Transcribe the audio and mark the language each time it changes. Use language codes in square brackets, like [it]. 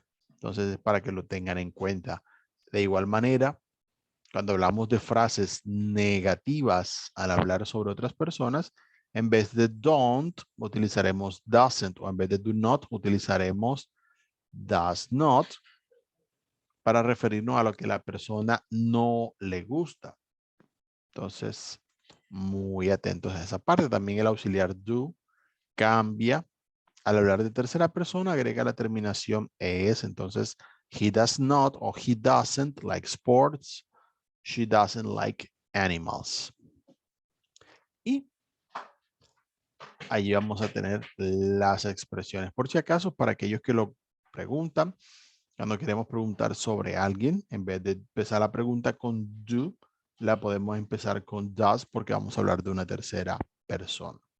[es] Entonces es para que lo tengan en cuenta. De igual manera, cuando hablamos de frases negativas al hablar sobre otras personas, en vez de don't, utilizaremos doesn't, o en vez de do not, utilizaremos does not para referirnos a lo que la persona no le gusta. Entonces, muy atentos a esa parte. También el auxiliar do cambia. Al hablar de tercera persona, agrega la terminación es. Entonces, [en] he does not o he doesn't like sports. She doesn't like animals. [es] Y allí vamos a tener las expresiones. Por si acaso, para aquellos que lo preguntan, cuando queremos preguntar sobre alguien, en vez de empezar la pregunta con do, la podemos empezar con does porque vamos a hablar de una tercera persona.